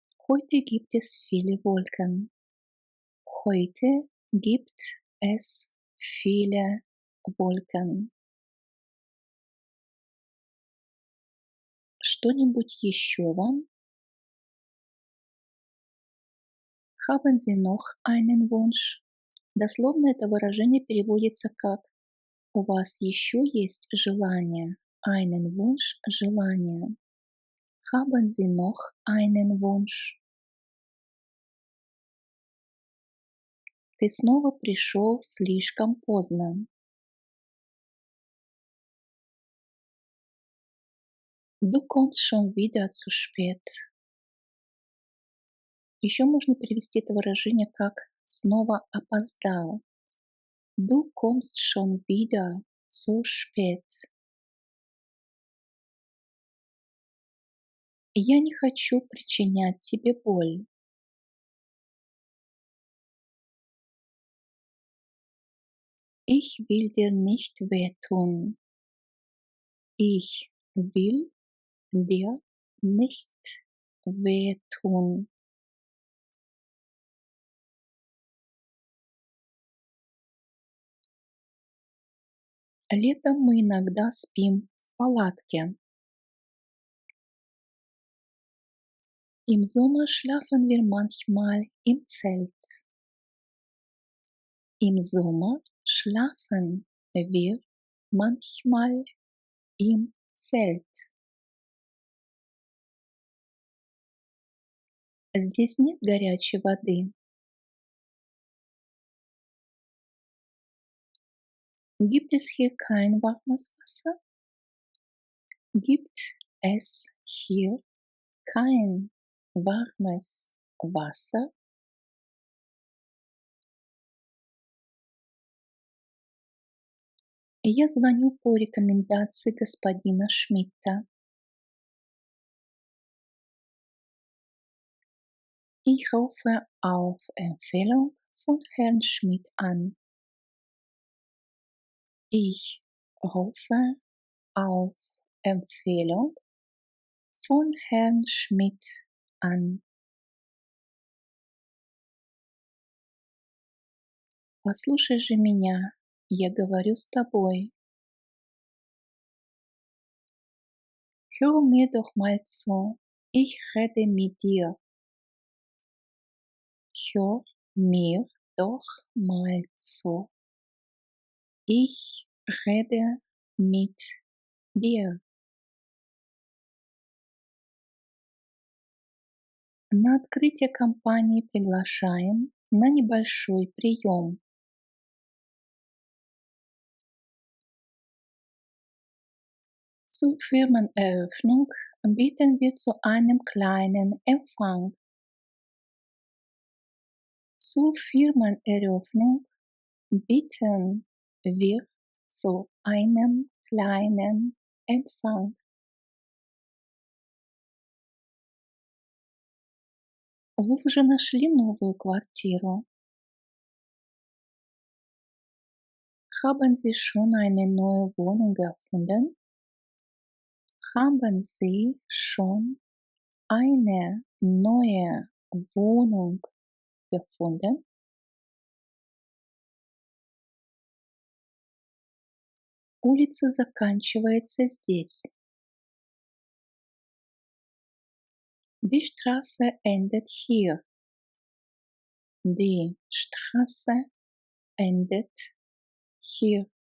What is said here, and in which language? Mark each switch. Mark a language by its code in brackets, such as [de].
[de] Heute gibt es viele Wolken. Heute gibt es viele Wolken. [ru] Что-нибудь еще вам? [de] Haben Sie noch einen Wunsch? [ru] Дословно это выражение переводится как «У вас еще есть желание?» [de] Einen Wunsch – желание. Haben Sie noch einen Wunsch? [ru] Ты снова пришел слишком поздно. [de] Du kommst schon wieder zu spät. [ru] Еще можно перевести это выражение как «снова опоздал». [de] Du kommst schon wieder zu spät. [ru] Я не хочу причинять тебе боль. [de] Ich will dir nicht wehtun. Ich will dir nicht wehtun. [ru] Летом мы иногда спим в палатке. [de] Im Sommer schlafen wir manchmal im Zelt. Im Sommer schlafen wir manchmal im Zelt. [ru] Здесь нет горячей воды. [de] Gibt es hier kein warmes Wasser? Gibt es hier kein warmes Wasser? [ru] Я звоню по рекомендации господина Шмидта. [de] Ich rufe auf Empfehlung von Herrn Schmidt an. Ich rufe auf Empfehlung von Herrn Schmidt an. [ru] Послушай же меня, я говорю с тобой. [de] Hör mir doch mal zu, ich rede mit dir. Hör mir doch mal zu. Ich rede mit dir. [ru] На открытие компании приглашаем на небольшой прием. [de] Zur Firmeneröffnung bitten wir zu einem kleinen Empfang. Zur Firmeneröffnung bitten wir zu einem kleinen Empfang. [ru] Вы уже нашли новую квартиру? [de] Haben Sie schon eine neue Wohnung gefunden? Haben Sie schon eine neue Wohnung gefunden? [ru] Улица заканчивается здесь. [de] Die Straße endet hier. Die Straße endet hier.